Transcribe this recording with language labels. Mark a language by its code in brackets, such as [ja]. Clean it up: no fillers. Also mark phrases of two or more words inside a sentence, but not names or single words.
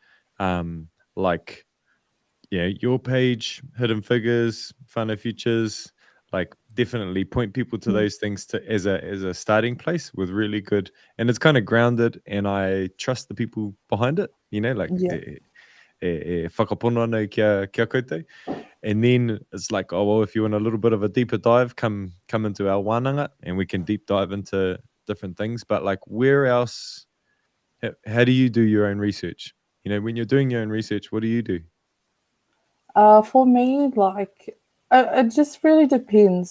[en] like, yeah, your page, Hidden Figures, whānau Futures, like definitely point people to those things as a starting place with really good, and it's kind of grounded, and I trust the people behind it, you know, like [mi] whakapono anō kia koutou. [en] And then it's like, oh, well, if you want a little bit of a deeper dive, come into our Wānanga, and we can deep dive into different things. But like, where else, how do you do your own research? You know, when you're doing your own research, what do you do? For me, like, it just really depends.